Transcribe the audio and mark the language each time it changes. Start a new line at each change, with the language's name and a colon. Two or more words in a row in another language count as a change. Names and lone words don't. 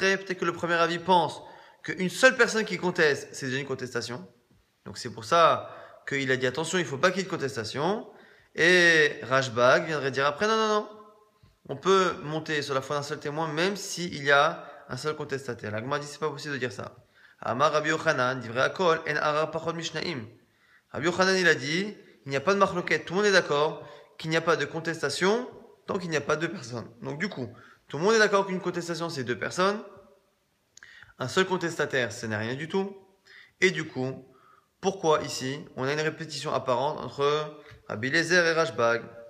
French: Peut-être que le premier avis pense qu'une seule personne qui conteste, c'est déjà une contestation. Donc c'est pour ça qu'il a dit attention, il ne faut pas qu'il y ait de contestation. Et Rashbag viendrait dire après non. On peut monter sur la foi d'un seul témoin même s'il y a un seul contestataire. La Gemara dit c'est pas possible de dire ça.
Hebrew: אמר רבי יוחנן, דברי הכל, אין ערער פחות משנים.
French: Rabbi Yochanan il a dit, il n'y a pas de marloquette, tout le monde est d'accord qu'il n'y a pas de contestation tant qu'il n'y a pas deux personnes. Donc du coup, tout le monde est d'accord qu'une contestation c'est deux personnes. Un seul contestataire, ce n'est rien du tout. Et du coup, pourquoi ici, on a une répétition apparente entre Rabbi Eliezer et Rashbag?